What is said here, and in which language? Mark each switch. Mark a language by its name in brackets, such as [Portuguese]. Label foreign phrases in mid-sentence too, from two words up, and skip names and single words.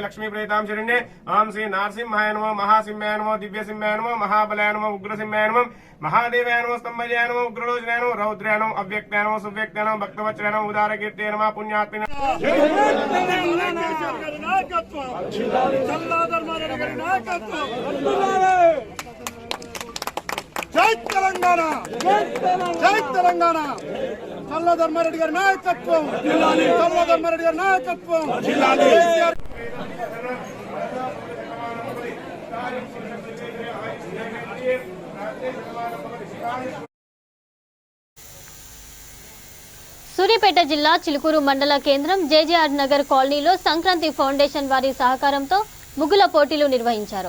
[Sanskrit] लक्ष्मी प्रेतां शरण्ये ओं श्री नारसिंहाय नमो, महासिंहाय नमो, दिव्यसिंहाय नमो, महाबलाय नमो, उग्रसिंहाय नमो, महादेवाय नमो, स्तंभजाय नमो, उग्रलोचनाय नमो, रौद्राय नमो, अव्यक्ताय नमो, सुव्यक्ताय नमो, भक्तवत्सलाय नमो, उदारकीर्तये नमः, पुण्यात्मने [Telugu] జయ తెలంగాణ, జయ తెలంగాణ, చల్లా ధర్మారెడ్డి గారి నాయకత్వం, చల్లా ధర్మారెడ్డి గారి నాయకత్వం. సూర్యాపేట జిల్లా చిలుకూరు మండల కేంద్రం జేజేఆర్ నగర్ కాలనీలో సంక్రాంతి ఫౌండేషన్ వారి సహకారంతో ముగ్గుల పోటీలు నిర్వహించారు.